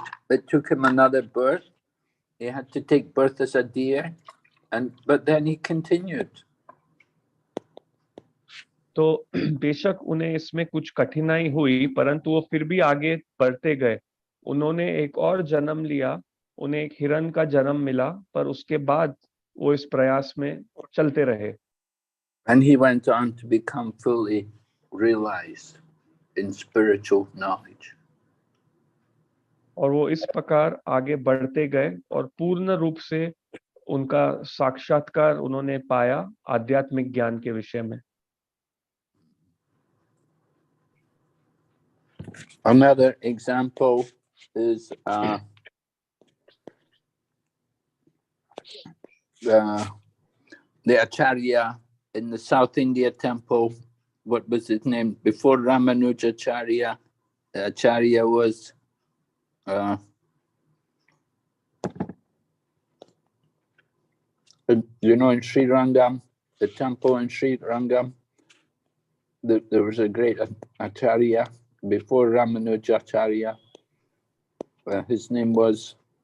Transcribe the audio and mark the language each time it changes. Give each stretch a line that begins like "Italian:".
English: It took him another birth. He had to take birth as a deer, but then he continued.
Hindi: तो बेशक उन्हें इसमें कुछ कठिनाई हुई, परंतु वो फिर भी आगे बढ़ते गए। उन्होंने एक और जन्म लिया, उन्हें एक हिरण का जन्म मिला, पर उसके बाद वो इस प्रयास में चलते रहे।
English: And he went on to become fully realized in spiritual knowledge.
Hindi: और वो इस प्रकार आगे बढ़ते गए और पूर्ण रूप से उनका साक्षात्कार उन्होंने पाया आध्यात्मिक ज्ञान के विषय में।
English: Another example is the Acharya in the South India temple. What was his name? Before Ramanujacharya, the Acharya was in Sri Rangam, the temple in Sri Rangam, there was a great Acharya before Ramanujacharya. His name was...